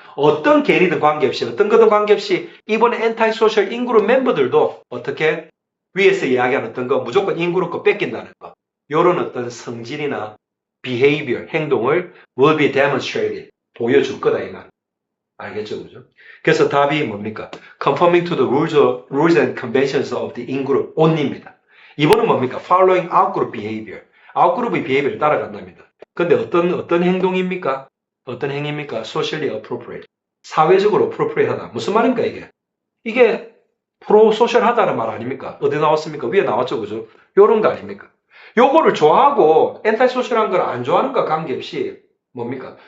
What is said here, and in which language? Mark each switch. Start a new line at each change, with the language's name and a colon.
Korean: 어떤 개인이든 관계없이, 어떤 거든 관계없이, 이번에 엔타이소셜 인그룹 멤버들도 어떻게 위에서 이야기한 어떤 거, 무조건 인그룹 거 뺏긴다는 거. 요런 어떤 성질이나 behavior, 행동을
English: will be demonstrated,
Korean: 보여줄 거다, 이 말. 알겠죠, 그죠? 그래서 답이 뭡니까?
English: Conforming to the rules and conventions of the in-group only입니다.
Korean: 이번은 뭡니까?
English: Following out-group behavior.
Korean: out-group의 behavior를 따라간답니다. 근데 어떤 행동입니까? 어떤 행위입니까?
English: Socially appropriate.
Korean: 사회적으로 appropriate하다. 무슨 말입니까, 이게? 이게 프로소셜하다는 말 아닙니까? 어디 나왔습니까? 위에 나왔죠, 그죠? 요런 거 아닙니까? 요거를 좋아하고 엔타이소셜한 걸 안 좋아하는 거 관계없이 뭡니까?